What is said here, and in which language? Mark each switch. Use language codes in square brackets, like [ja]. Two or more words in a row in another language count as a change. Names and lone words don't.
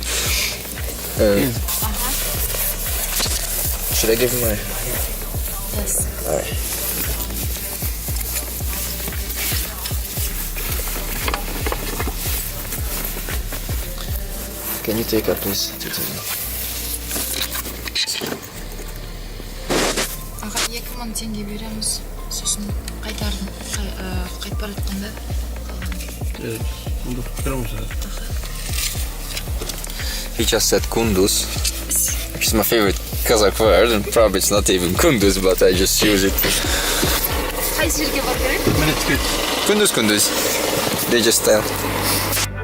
[en] Should I give him my? Yes. Alright. Can you take up please? [kk] Аға 2000 теңге береміз. Сосын қайтып бара жатқанда [en] He just said kunduz, which is my favorite Kazakh word, and probably it's not even kunduz, but I just use it. [kk] қай жерге бару керек? [en] Kunduz. They just tell.